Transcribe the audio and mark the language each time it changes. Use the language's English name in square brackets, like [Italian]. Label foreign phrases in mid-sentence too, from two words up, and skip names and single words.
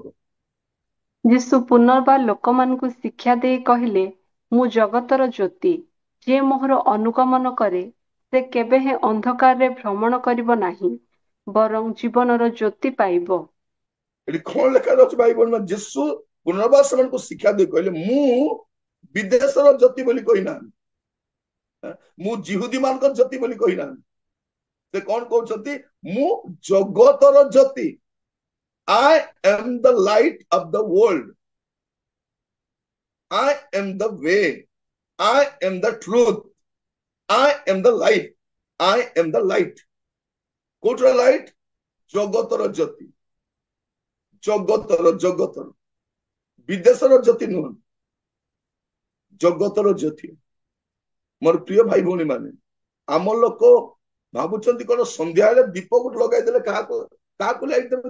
[Odia] ଯୀଶୁ ପୁନର୍ବାର ଲୋକମାନଙ୍କୁ ଶିକ୍ଷା ଦେଇ କହିଲେ, ମୁଁ ଜଗତର ଜ୍ୟୋତି, ଯିଏ ମୋହର ଅନୁଗମନ କରେ ସେ କେବେ ହେଁ ଅନ୍ଧକାରରେ ଭ୍ରମଣ କରିବ ନାହିଁ, ବରଂ ଜୀବନର ଜ୍ୟୋତି ପାଇବ। ଏଠି କଣ ଲେଖା ଅଛି ଭାଇ ଭଉଣୀ? ଯୀଶୁ ପୁନର୍ବାର ସେମାନଙ୍କୁ ଶିକ୍ଷା ଦେଇ କହିଲେ, ମୁଁ ବିଦେଶର ଜ୍ୟୋତି ବୋଲି କହିନାହାନ୍ତି, ମୁଁ ଜିହୁଦୀ ମାନଙ୍କର ଜ୍ୟୋତି ବୋଲି କହିନାହାନ୍ତି। ସେ କଣ କହୁଛନ୍ତି? ମୁଁ ଜଗତର ଜ୍ୟୋତି, [English] I am the light of the world, I am the way, I am the truth, I am the life, I am the light. [Odia] କୋଉଟାର ଲାଇଟ? ଜଗତର ଜ୍ୟୋତି, ଜଗତର ବିଦେଶର ଜ୍ୟୋତି ନୁହଁ, ଜଗତର ଜ୍ୟୋତି। ମୋର ପ୍ରିୟ ଭାଇ ଭଉଣୀ ମାନେ, ଆମ ଲୋକ ଭାବୁଛନ୍ତି କଣ ସନ୍ଧ୍ୟା ବେଳେ ଦୀପ ଗୋଟେ ଲଗାଇଦେଲେ କାହାକୁ କାହାକୁ ଲାଇଟ ଦେବେ?